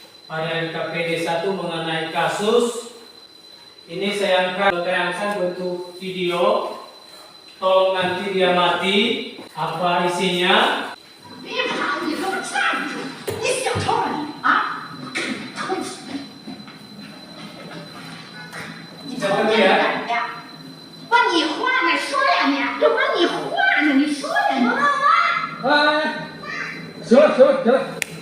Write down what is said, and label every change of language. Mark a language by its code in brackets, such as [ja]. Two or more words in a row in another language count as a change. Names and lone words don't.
[id] pada LKPD 1 mengenai kasus ini saya tayangkan bentuk video. Tolong nanti dia mati apa isinya. [zh] 别跑，你给我站住！你小偷啊你啊！你瞅这个人呀，把你话呢说两遍，都把你话呢，你说两遍。哎，行了行了行了。